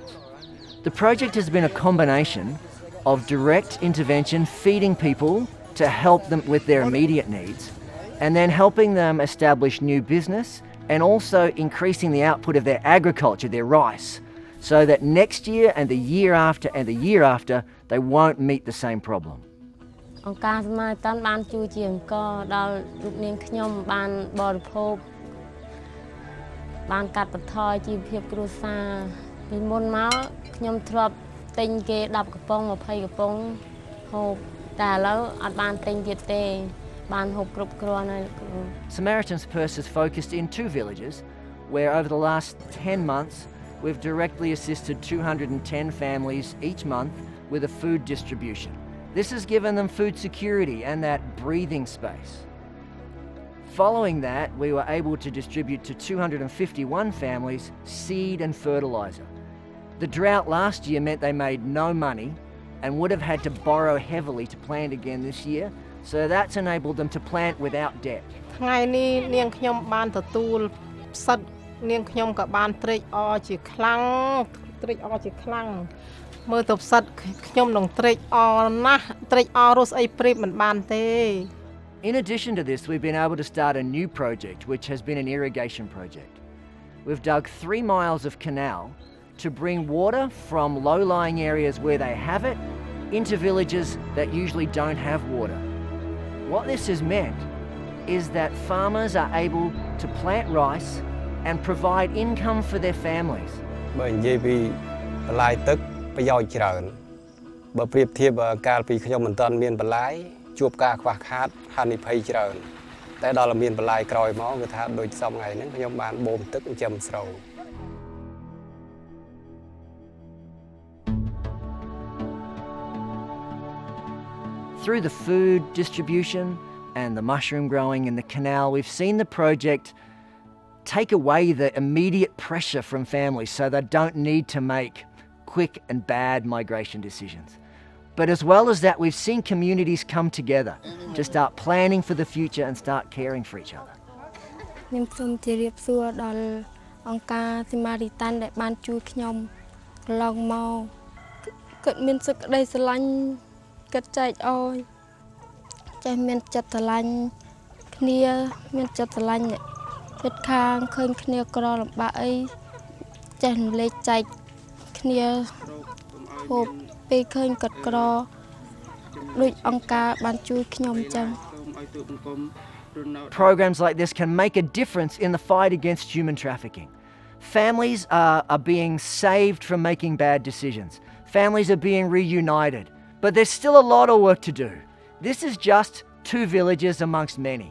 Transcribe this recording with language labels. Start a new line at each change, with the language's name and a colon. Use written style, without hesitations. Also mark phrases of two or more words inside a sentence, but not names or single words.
English: The project has been a combination of direct intervention, feeding people to help them with their immediate needs, and then helping them establish new business and also increasing the output of their agriculture, their rice, so that next year and the year after and the year after, they won't meet the same problem.
Khmer: អង្គការសមាតានបានជួយជាអង្គដល់លោកនាងខ្ញុំបានបរិភោគបានកាត់បន្ថយជីវភាពគ្រួសារពីមុនមកខ្ញុំធ្លាប់ទិញគេ10កំប៉ុង20កំប៉ុងហូបតែឥឡូវអត់បានទិញទៀតទេបានហូបគ្រប់គ្រាន់ហើយ
English: Samaritan's Purse is focused in 2 villages where over the last 10 months we've directly assisted 210 families each month with a food distribution. This has given them food security and that breathing space. Following that, we were able to distribute to 251 families seed and fertiliser. The drought last year meant they made no money and would have had to borrow heavily to plant again this year, so that's enabled them to plant without debt.
Khmer: ថ្ងៃនេះនាងខ្ញុំបានទទួលផ្សិតនាងខ្ញុំក៏បានត្រេកអរជាខ្លាំងមើលទៅផ្សិតខ្ញុំនឹងត្រេកអរណាស់ត្រេកអររស់អីព្រៀបមិនបានទេ
English: In addition to this, we've been able to start a new project, which has been an irrigation project. We've dug 3 miles of canal to bring water from low-lying areas where they have it into villages that usually don't have water. What this has meant is that farmers are able to plant rice and provide income for their families.
Khmer: បើនិយាយពីបន្លាយទឹកប្រយោជន៍ច្រើនបើប្រៀបធៀបកាលពីខ្ញុំមិនទាន់មានបន្លាយជួបការខ្វះខាតហានិភ័យច្រើនតែដល់មានបន្លាយក្រោយមកគឺថាដូចសពថ្ងៃហ្នឹងខ្ញុំបានបូមទឹកចិញ្ចឹមស្រូវ
English: Through the food distribution and the mushroom growing in the canal, we've seen the project take away the immediate pressure from families so they don't need to make quick and bad migration decisions. But as well as that, we've seen communities come together to start planning for the future and start caring for each other.
Khmer: ខ្ញុំសូមជម្រាបសួរដល់អង្គការ Samaritan ដែលបានជួយខ្ញុំកន្លងមកគាត់មានសេចក្តីស្រឡាញ់គាត់ចែកអោយចេះមានចិត្តស្រឡាញ់គ្នាមានចិត្តស្រឡាញ់អ្នកជិតខាងឃើញគ្នាក្រលំបាកអីចេះរំលែកចែកគ្នាហូបពេលឃើញគាត់ក្រដូចអង្គការបានជួយខ្ញុំចឹង
English: Programs like this can make a difference in the fight against human trafficking. Families are being saved from making bad decisions. Families are being reunited. But there's still a lot of work to do. This is just 2 villages amongst many.